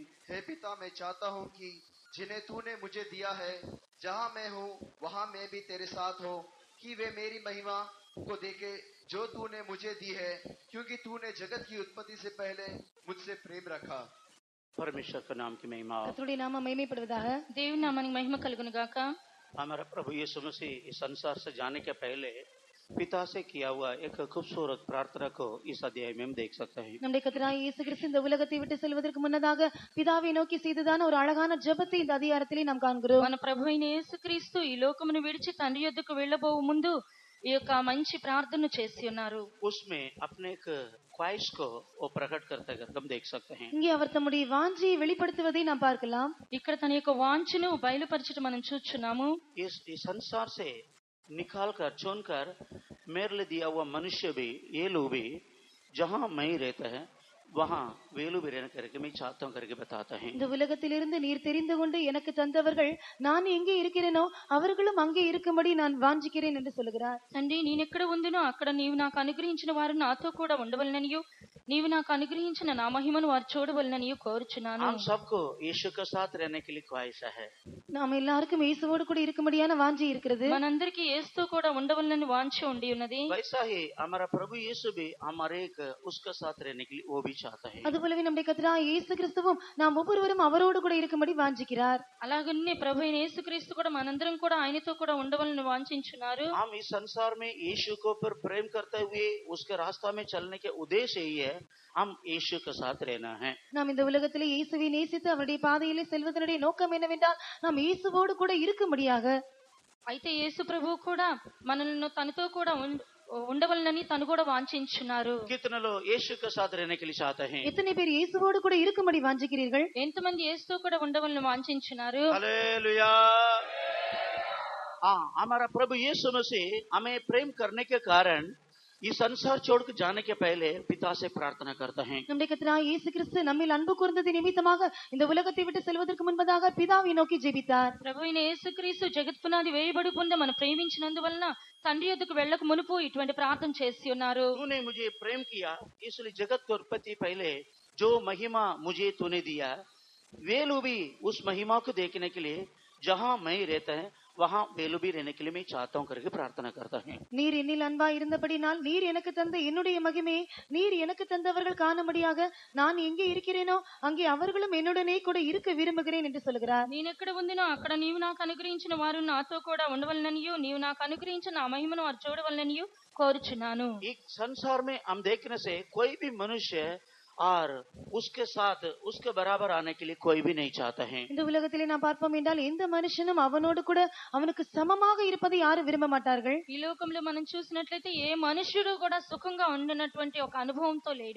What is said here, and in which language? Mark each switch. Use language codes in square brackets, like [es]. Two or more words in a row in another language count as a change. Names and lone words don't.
[hi] हे पिता, मैं चाहता हूँ कि जिन्हें तूने मुझे दिया है, जहाँ मैं हूँ वहाँ मैं भी तेरे साथ हो, कि वे मेरी महिमा को देखे जो तूने मुझे दी है, क्योंकि तूने जगत की उत्पत्ति से पहले मुझसे प्रेम रखा. परमेश्वर के नाम की महिमा। [ta] கர்த்தருடைய நாமம் மகிமைப்படுவதாக. [te] దేవుని నామానికి మహిమ కలుగును గాక. [hi] हमारा प्रभु यीशु मसीह इस संसार से जाने के पहले पिता से किया हुआ एक खूबसूरत प्रार्थना को इस अध्याय में हम देख सकते हैं। [ta] நம்முடைய கர்த்தராகிய இயேசு கிறிஸ்து இந்த உலகத்தை விட்டு செல்வதற்கு முன்னதாக பிதாவை நோக்கி செய்ததான ஒரு அழகான ஜெபத்தை இந்த அதிகாரத்திலே நாம் காண்கிறோம். [te] మన ప్రభు అయిన యేసుక్రీస్తు ఈ లోకమును విడిచి తండ్రి యొద్దకు వెళ్ళబోవు ముందు ఈ యొక్క మంచి ప్రార్థన చేసి ఉన్నారు. [hi] उसमें अपने एक ख्वाहिश को वो प्रकट करते हुए हम देख सकते हैं। [ta] இங்கே அவர் தம்முடைய வாஞ்சையை வெளிப்படுத்துவதை நாம் பார்க்கலாம். [te] ఇక్కడ తన యొక్క వాంఛను బయలుపరచడం మనం చూస్తున్నాము. [hi] इस संसार से निकाल कर चुन कर मेरे लिए दिया हुआ मनुष्य भी ये लोग भी जहाँ मैं रहता है वहाँ वेलू भी रहने करके मैं चाहता हूँ करके बताता है। [ta] இந்த உலகத்திலிருந்து நீர் தெரிந்து கொண்டு எனக்கு தந்தவர்கள் நான் எங்கே இருக்கிறேனோ அவர்களும் அங்கே இருக்கும்படி நான் வாஞ்சிக்கிறேன் என்று சொல்கிறார். [te] తండ్రి నేనెక్కడ ఉందినో అక్కడ నీవు నాకు అనుగ్రహించిన వారు నాతో కూడా ఉండవలననియు నీవు నాకు అనుగ్రహించిన నా మహిమను వారు చూడవలననియు కోరుచున్నాను. [hi] हम सबको यीशु के साथ रहने के लिए ख्वाहिश है. [ta] நாம் எல்லாருக்கும் இயேசுவோடு கூட இருக்கும்படியான வாஞ்சை இருக்கிறது. [te] మనందరికీ యేసుతో కూడా ఉండవలనని వాంఛ ఉండి ఉన్నది. [hi] वैसा ही हमारा प्रभु यीशु भी हमारे एक उसके साथ रहने के लिए वो भी चाहता है. [ta] அதுபோலவே நம்முடைய கர்த்தராகிய இயேசு கிறிஸ்துவும் நாம் ஒவ்வொருவரும் அவரோடு கூட இருக்கும்படி வாஞ்சிக்கிறார். [te] అలాగనే ప్రభు అయిన యేసుక్రీస్తు కూడా మనందరం కూడా ఆయనతో కూడా ఉండవలనని వాంఛించున్నారు. [hi] हम इस संसार में यीशु को पर प्रेम करते हुए उसके रास्ता में चलने के उद्देश्य यही है हम यीशु के साथ रहना है. [ta] நாம் இந்த உலகத்திலே இயேசுவை நேசித்து அவருடைய பாதையிலே செல்வதனுடைய நோக்கம் என்னவென்றால் நாம் இயேசுவோடு கூட இருக்கும்படியாக. [te] అయితే యేసు ప్రభువు కూడా మనల్ని తనతో కూడా ఉండవలనని తను కూడా వాంఛించున్నారు. [hi] कितने लोग यीशु के साथ रहने के लिए चाहते हैं? [ta] எத்தனை பேர் இயேசுவோடு கூட இருக்கும்படி வாஞ்சிக்கிறீர்கள்? [te] ఎంతమంది యేసుతో కూడా ఉండవలనని వాంఛించున్నారు? [hi] हालेलुया। हाँ, हमारा प्रभु यीशु मसीह हमें प्रेम करने के कारण इस संसार छोड़ के जाने के पहले पिता से प्रार्थना करते हैं. [ta] நம்முடைய கர்த்தராகிய இயேசு கிறிஸ்து நம்மில் அன்பு கூர்ந்தது நிமித்தமாக இந்த உலகத்தை விட்டு செல்வதற்கு முன்பதாக பிதாவை நோக்கி ஜெபித்தார். [te] ప్రభు అయిన యేసుక్రీస్తు జగత్ పునాది వేయబడి పొంద మనం ప్రేమించినందువలన తండ్రి యొద్దకు వెళ్ళక మునుపు ఇటువంటి ప్రార్థన చేసి ఉన్నారు. [hi] तूने मुझे प्रेम किया इसलिए जगत की उत्पत्ति पहले जो महिमा मुझे तूने दिया वे लोग भी उस महिमा को देखने के लिए जहाँ मैं रहता है वहाँ वेलू भी रहने के लिए मैं चाहता हूँ करके प्रार्थना करता है. [ta] நீர் என்னில் அன்பாய் இருந்தபடினால் நீர் எனக்கு தந்த என்னுடைய மகிமையை நீர் எனக்கு தந்தவர்கள் காணும்படியாக நான் எங்கே இருக்கிறேனோ அங்கே அவர்களும் என்னுடனே கூட இருக்க விரும்புகிறேன் என்று சொல்கிறார். [te] నేనెక్కడ ఉందినో అక్కడ నీవు నాకు అనుగ్రహించిన వారు నాతో కూడా ఉండవలననియు నీవు నాకు అనుగ్రహించిన ఆ మహిమను వారు చూడవలననియు కోరుచున్నాను. [hi] एक संसार में हम देखने से कोई भी मनुष्य और उसके साथ उसके बराबर आने के लिए कोई भी नहीं चाहता है. [ta] இந்த உலகத்திலே நாம் பார்ப்போம் என்றால் எந்த மனுஷனும் அவனோடு கூட அவனுக்கு சமமாக இருப்பதை யாரும் விரும்ப மாட்டார்கள். [te] ఈ లోకంలో మనం చూసినట్లయితే ఏ మనుషుడు కూడా సుఖంగా ఉండనటువంటి ఒక అనుభవంతో లేడు.